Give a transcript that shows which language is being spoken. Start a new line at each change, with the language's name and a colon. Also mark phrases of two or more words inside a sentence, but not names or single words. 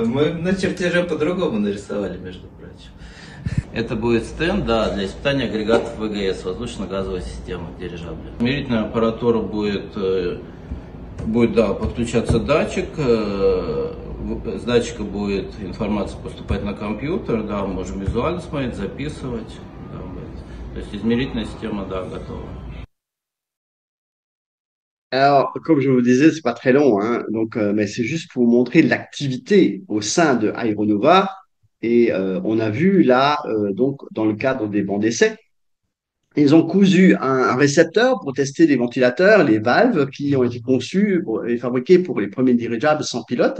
Russian: Мы на чертеже по-другому нарисовали, между прочим. Это будет стенд, да, для испытания агрегатов ВГС, воздушно-газовой системы дирижабля. Измерительная аппаратура будет подключаться датчик. С датчика будет информация поступать на компьютер, да, можем визуально смотреть, записывать. Да, то есть измерительная система, да, готова.
French: Alors, comme je vous disais, c'est pas très long, hein, donc, mais c'est juste pour vous montrer l'activité au sein de Aeronova. Et on a vu là, donc, dans le cadre des bancs d'essai, ils ont cousu un récepteur pour tester les ventilateurs, les valves qui ont été conçus et fabriqués pour les premiers dirigeables sans pilote.